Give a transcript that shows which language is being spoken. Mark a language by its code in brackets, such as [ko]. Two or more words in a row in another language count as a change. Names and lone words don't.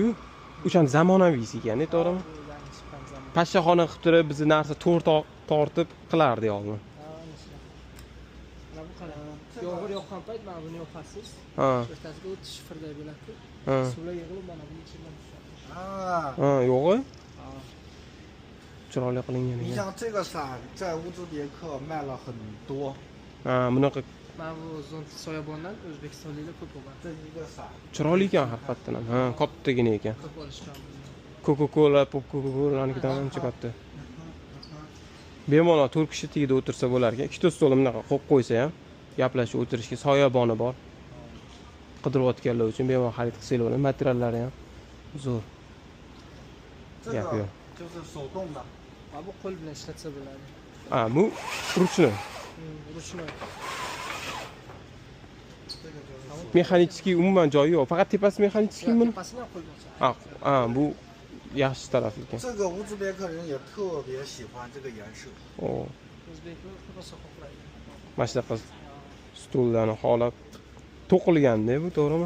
[uz] O'shani zamonaviysi ekan, to'g'rimi? Pashshaxona qilib turib, bizni narsa to'r tortib qilardi oldin. Mana bu qara. Yomg'ir yoqqan payt mana buni yoqasiz. Ha. O'rtasiga o'tish shifrday bo'ladi-ku. Ha. Suvlar yig'ilib mana buning ichidan tushadi. 啊， Ha, yo'q-ku. 啊， Chiroyli qilingan [zh] 你 [uz] ekan. [zh] 像这个伞在乌兹别克卖了很多， [uz] Ha, bunaqa mana bu zont soyabondan o'zbekistonliklar ko'p bo'lgan. [zh] 这一个伞 [uz] chiroyli ekan haqiqatdan ham. Ha, kattagina ekan. Ko'p olishgan. Coca-Cola, Coca-Cola'nikidan ancha katta. Bemalol 4 kishi tagida o'tirsa bo'lar ekan. Ikkita stol bunaqa qo'yib qo'ysa ham gaplashib o'tirishga soyaboni bor. Qidirayotganlar uchun bemalol xarid qilsanglar bo'ladi. Materiallari ham zo'r. [zh] 这 [uz] Gap [zh] 个 [uz] yo'q. [zh] 就是手动的， [uz] Mana bu qo'l bilan ishlatsa bo'ladi. Ha, bu ruchni. Ruchnoy. [zh] 这个就是 [uz] Mexanический umuman joyi yo'q. Faqat tepasi mexanический buni. Tepasini ham qo'l bilan ishlatadi. Ha, bu yaxshi tarafi ekan. [zh] 这个乌兹别克人也特别喜欢这个颜色。 O, [uz] O'zbeklar ko'proq xohlaydi. mana shunaqa stullarni xohlab to'qilganda bu, to'g'rimi?